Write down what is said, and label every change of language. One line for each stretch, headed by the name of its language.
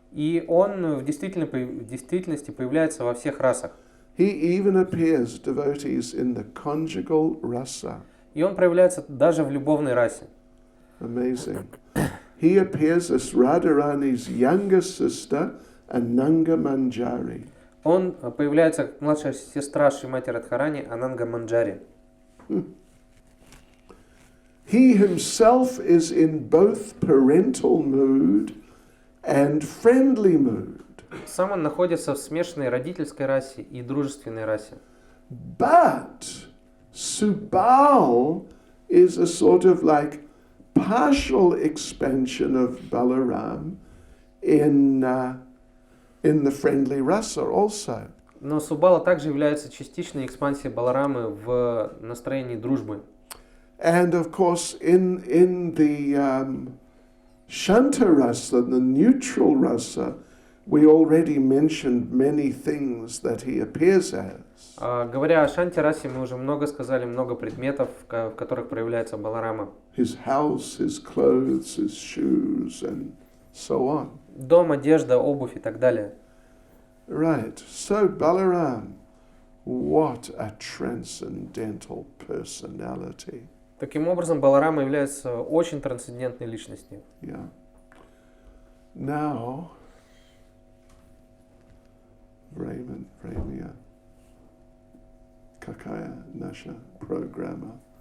Russian: И он в действительности появляется во всех расах.
English: He even appears, devotees, in the conjugal rasa.
Russian: И он проявляется даже в любовной расе.
English: Amazing. He appears as Radharani's younger sister, Ananga Manjari.
Russian: Он появляется как младшая сестра Шримати Радхарани Ананга Манджари.
English: He himself is in both parental mood and friendly mood.
Russian: Сам он находится в смешанной родительской расе и дружественной расе.
English: But Subal is a sort of like partial expansion of Balaram in the friendly rasa also.
Russian: Но Субала также является частичной экспансией Баларамы в настроении дружбы.
English: And of course, in the Shanta rasa, the neutral rasa, we already mentioned many things that he appears as.
Russian: Говоря о Шанти-расе, мы уже много сказали, много предметов, в которых проявляется Баларама.
English: His house, his clothes, his shoes, and so on.
Russian: Дом, одежда, обувь и так далее.
English: Right. So Balaram, what a transcendental personality.
Russian: Таким образом, Баларама является очень трансцендентной личностью.
English: Yeah.
Russian: Now, время, какая наша программа?